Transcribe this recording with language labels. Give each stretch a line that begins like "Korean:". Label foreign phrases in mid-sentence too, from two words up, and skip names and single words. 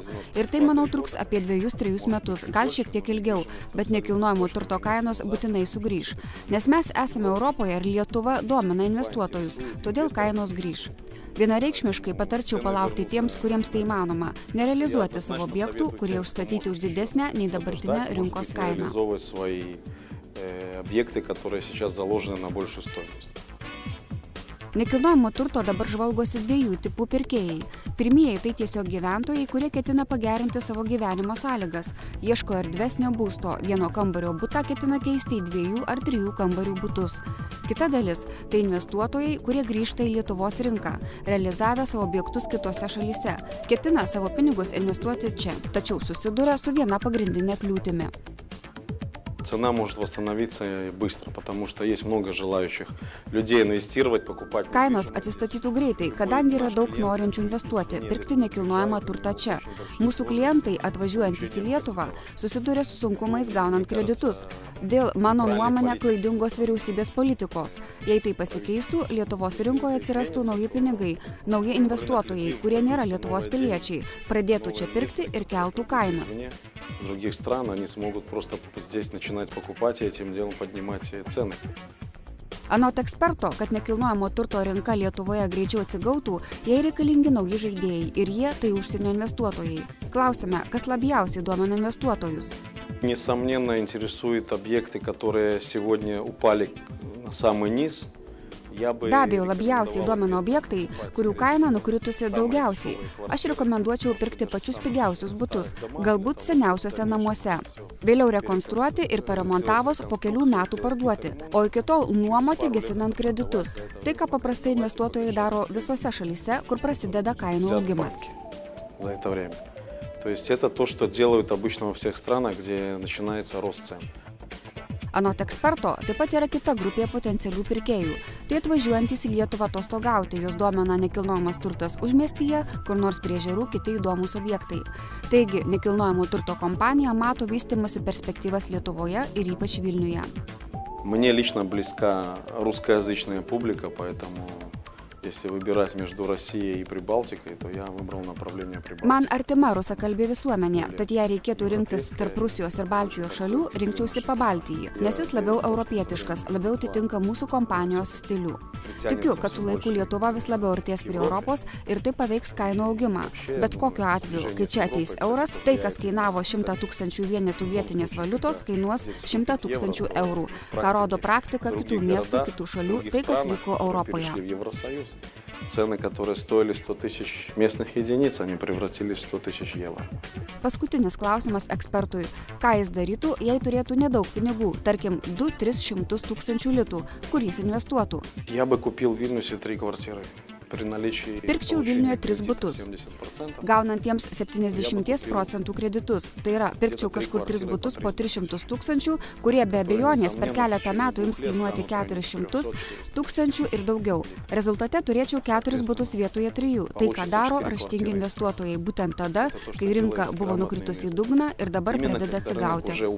Lithuanian: Ir tai, manau, truks apie 2-3 metus, gal šiek tiek ilgiau, bet nekilnojamo turto kainos būtinai sugrįž. Nes mes esame Europoje ir Lietuva domina investuotojus, todėl kainos grįž. Vienareikšmiškai patarčiau palaukti tiems, kuriems tai įmanoma, nerealizuoti savo objektų, kurie užstatyti už didesnę nei dabartinę rinkos kainą.
Russian: Объекты, которые сейчас заложены на большую стоимость.
Lithuanian: Nekilnojamo turto dabar žvalgosi 2 tipų pirkėjai. Pirmieji tai tiesiog gyventojai, kurie ketina pagerinti savo gyvenimo sąlygas. Ieško erdvesnio būsto, vieno kambario butą ketina keisti į 2 ar 3 kambarių butus. Kita dalis – tai investuotojai, kurie grįžta į Lietuvos rinką, realizavę savo objektus kitose šalyse. Ketina savo pinigus investuoti čia, tačiau susiduria su viena pagrindinė kliūtimi.
Russian: Цена может восстановиться быстро, потому что есть много желающих людей инвестировать, покупать.
Lithuanian: Kainos atsistatytų greitai, kadangi yra daug norinčių investuoti, pirkti nekilnojamą turtą čia. Mūsų klientai, atvažiuojantys į Lietuvą, susiduria su sunkumais gaunant kreditus. Dėl, mano nuomonė, klaidingos vyriausybės politikos. Jei tai pasikeistų, Lietuvos rinkoje atsirastų nauji pinigai, nauji investuotojai, kurie nėra Lietuvos piliečiai, pradėtų čia pirkti ir keltų kainas.
Russian: Других стран они смогут просто здесь начинать покупать и этим делом поднимать цены.
Lithuanian: Anot eksperto, kad nekilnojamo turto rinka Lietuvoje greičiau atsigautų, jai reikalingi nauji žaidėjai ir jie tai užsienio investuotojai. Klausime, kas labiausiai domina investuotojus.
Russian: Несомненно, интересуют объекты, которые сегодня упали на самый низ.
Lithuanian: Be abejo, labiausiai domina objektai, kurių kaina nukritusi daugiausiai. Aš rekomenduočiau pirkti pačius pigiausius butus, galbūt seniausiuose namuose. Vėliau rekonstruoti ir paremontavus po kelių metų parduoti, o iki tol nuomoti gesinant kreditus. Tai, ką paprastai investuotojai daro visose šalyse, kur prasideda kainų augimas.
Russian: То есть это то, что делают обычно во всех странах, где начинается рост цен.
Lithuanian: Anot eksperto, taip pat yra kita grupė potencialių pirkėjų. Tai atvažiuojantys į Lietuvą atostogauti, jos domina nekilnojamas turtas užmiestyje, kur nors prie ežerų kiti įdomūs objektai. Taigi, nekilnojamo turto kompanija mato vystymosi perspektyvas Lietuvoje ir ypač Vilniuje.
Russian: Мне лично близка русскоязычная публика, поэтому если выбирать между Россией и Прибалтикой, то я выбрал направление Прибалтики.
Lithuanian: Man artima rusakalbė visuomenė, tad jei reikėtų rinktis tarp Rusijos ir Baltijos šalių, rinkčiausi Pabaltijį, nes jis labiau europietiškas, labiau atitinka mūsų kompanijos stilių. Tikiu, kad su laiku Lietuva vis labiau artės prie Europos ir tai paveiks kainų augimą. Bet kokiu atveju, kai čia ateis euras, tai, kas kainavo 100 000 vienetų vietinės valiutos, kainuos 100 000 eurų. Ką rodo praktika kitų miestų, kitų šalių, tai, kas vyko Europoje.
Russian: Цены, которые стоили 100 000 местных единиц, они превратились в 100 000 евро.
Lithuanian: Paskutinis klausimas ekspertui. Ką jis darytų, jei turėtų nedaug pinigų, tarkim 200–300 000 litų, kur jis investuotų?
Russian: Я бы купил в Вильнюсе 3 квартиры.
Lithuanian: Pirkčiau Vilniuje 3 butus, gaunantiems 70% kreditus. Tai yra, pirkčiau kažkur 3 butus po 300 000, kurie be abejonės per keletą metų jums kainuoti 400 000 ir daugiau. Rezultate turėčiau 4 butus vietoje 3. Tai, ką daro raštingi investuotojai būtent tada, kai rinka buvo nukritusi į dugną ir dabar pradeda atsigauti.